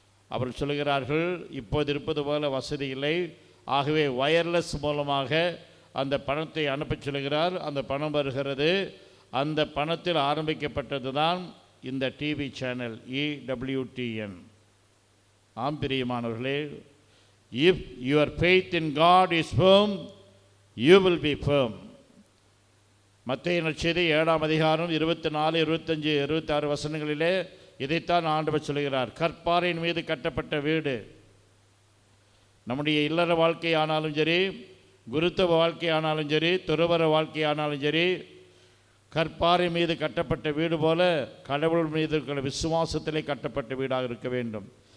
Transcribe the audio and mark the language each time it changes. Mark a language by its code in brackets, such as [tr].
[ta] அவர் சொல்கிறார்கள், இப்போது இருப்பது போல வசதி இல்லை, ஆகவே வயர்லெஸ் மூலமாக அந்த பணத்தை அனுப்பச் சொல்கிறார். அந்த பணம் வருகிறது. அந்த பணத்தில் ஆரம்பிக்கப்பட்டது தான் இந்த டிவி சேனல் EWTN. ஆம் பிரியமானவர்களே, [en] if your faith in God is firm, you will be firm. [ta] மத்தேயு நற்செய்தி 7ஆம் அதிகாரம் 24, 25, 26 வசனங்களிலே இதைத்தான் ஆண்டவர் சொல்கிறார். கற்பாறையின் மீது கட்டப்பட்ட வீடு. நம்முடைய இல்லற வாழ்க்கை ஆனாலும் சரி, குருத்துவ வாழ்க்கை ஆனாலும் சரி, துறவற வாழ்க்கை ஆனாலும் சரி, கற்பாறை மீது கட்டப்பட்ட வீடு போல கடவுள் மீது இருக்கிற விசுவாசத்திலே கட்டப்பட்ட வீடாக இருக்க வேண்டும்.